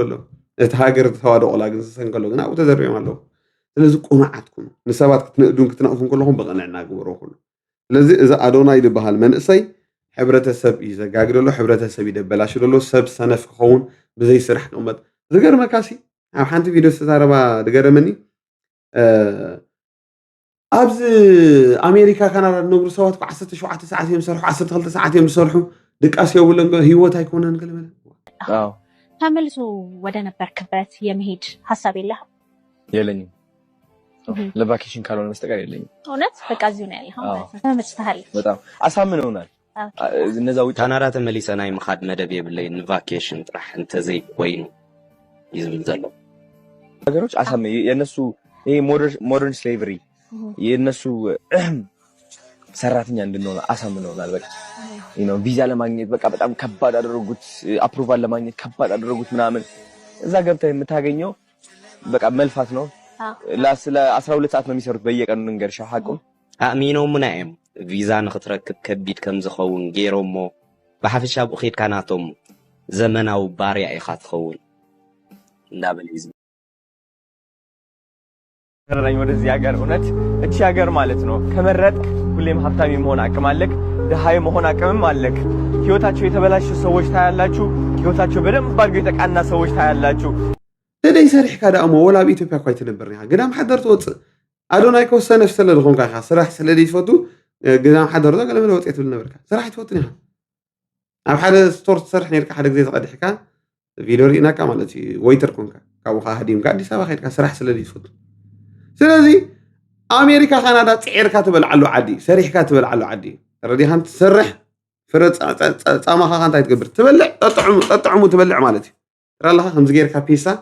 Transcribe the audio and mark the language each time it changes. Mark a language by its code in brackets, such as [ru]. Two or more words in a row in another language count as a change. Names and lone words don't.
[ti] ኣሎ እቲ ሃገር ተዋደቆላ ግን ዝሰንከሎ ግን ኣብኡ ተዘርቢዮም ኣለዉ ስለዚ ቁኑዓት ኩኑ ንሰባት ክትንእዱን ክትነቕፉን ከለኹም ብቕንዕና ግብሮ ኩሉ ስለዚ እዚ ኣዶናይ ዝበሃል መንእሰይ ሕብረተሰብ እዩ ዘጋግደሎ ሕብረተሰብ ይደበላሽ ደሎ ሰብ ሰነፍ ክኸውን ብዘይ ስራሕ ቅመጥ ዝገርመካሲ ኣብ ሓንቲ ቪድዮ ዝተዛረባ ዝገረመኒ ኣብዚ ኣሜሪካ ካናዳ ዝነብሩ ሰባት 17 ሰዓት እዮም ዝሰርሑ 12 ሰዓት እዮም ዝሰርሑ ድቃስ የብለን ህይወት ኣይኮነን ገለ መለ [am] ተመልሶ ወደ ነበርክበት የመሄድ ሀሳብ የለህም የለኝም ለቫኬሽን ካልሆነ በስተቀር የለኝም እውነት በቃ እዚሁ ነው ያለኸው ማለት ነው ተመችተሃል በጣም አሳምነውናል እነዛ ውጭ [ti] ካናዳ ተመሊሰና ይምኻድ መደብ የብለይ ቫኬሽን ጥራሕ እንተዘይ ኮይኑ ይዝብል ዘሎ [am] ነገሮች አሳምነ የነሱ ይሄ [en] modern slavery [am] የነሱ ሰራተኛ እንድንሆን አሳምነውናል በቃ ቪዛ ለማግኘት በቃ በጣም ከባድ አደረጉት አፕሩቫል ለማግኘት ከባድ አደረጉት ምናምን እዛ ገብተህ የምታገኘው በቃ መልፋት ነው ለ12 ሰዓት ነው የሚሰሩት በየቀኑ እንገርሻ ሐቁም [ti] ኣሚኖም ምናይም ቪዛ ንኽትረክብ ከቢድ ከም ዝኸውን ገይሮሞ ብሓፈሻ ብኺድካ ናቶም ዘመናዊ ባርያ ኢኻ ትኸውን እንዳበለ [am] ረኝ ወደዚህ ሀገር እውነት እቺ ሀገር ማለት ነው ከመረጥክ ሁሌም ሀብታም የመሆን አቅም አለክ፣ ድሃ የመሆን አቅምም አለክ። ህይወታቸው የተበላሸ ሰዎች ታያላችሁ፣ ህይወታቸው በደንብ አድርገው የተቃና ሰዎች ታያላችሁ። [ti] ተደይ ሰሪሕካ ደሞ ወላ በኢትዮጵያ እኳ ኣይትነብርኒ ኢኻ ገዳም ሓደር ትወፅእ ኣዶናይ ከወሰነ ስለ ዝኾንካ ኢኻ ስራሕ ስለ ዘይትፈቱ ገዳም ሓደር ዶ ገለ መለወፂ ትብል ነበርካ ስራሕ ኣይትፈቱን ኢኻ ኣብ ሓደ ስቶር ትሰርሕ ነርካ ሓደ ግዜ ተቐዲሕካ ቪድዮ ርኢናካ ማለት እዩ ወይተር ኮንካ ካብኡ ኸ ሃዲምካ ኣዲስ ኣበባ ከይድካ ስራሕ ስለ ዘይትፈቱ ስለዚ ኣሜሪካ ካናዳ ፅዒርካ ትበልዓሉ ዓዲ ሰሪሕካ ትበልዓሉ ዓዲ ረዲኻ ትሰርሕ ፍረ ፃማኻ እንታይ ትገብር ትበልዕ ጠጥዕሙ ትበልዕ ማለት እዩ ትራለኻ ከምዚ ጌርካ ፒሳ